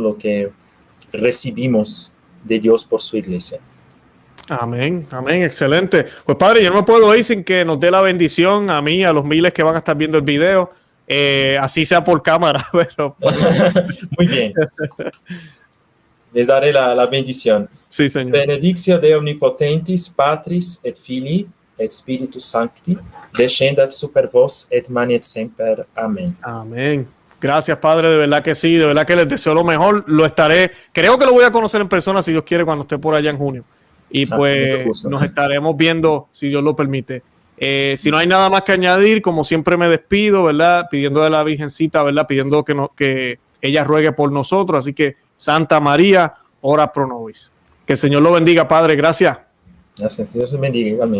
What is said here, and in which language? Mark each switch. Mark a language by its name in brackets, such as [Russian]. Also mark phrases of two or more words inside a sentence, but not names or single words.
[Spanish] Lo que recibimos de Dios por su iglesia. Amén, amén, excelente. Pues padre, yo no me puedo ir sin que nos dé la bendición a mí, a los miles que van a estar viendo el video, así sea por cámara, pero... Muy bien. Les daré la bendición. Sí, Señor. [Latin] Benedictio de omnipotentis, Patris et Filii et Spiritus Sancti, descendat super vos et manet semper. [Spanish] Amén. Amén. Gracias, padre, de verdad que sí, de verdad que les deseo lo mejor. Creo que lo voy a conocer en persona, si Dios quiere, cuando esté por allá en junio. Y pues nos estaremos viendo, si Dios lo permite. Si no hay nada más que añadir, como siempre me despido, ¿verdad? Pidiendo de la Virgencita, ¿verdad? Pidiendo que ella ruegue por nosotros. Así que, [Latin] Santa María, ora pro nobis. [Spanish] Que el Señor lo bendiga, padre. Gracias. Gracias. Dios bendiga igualmente.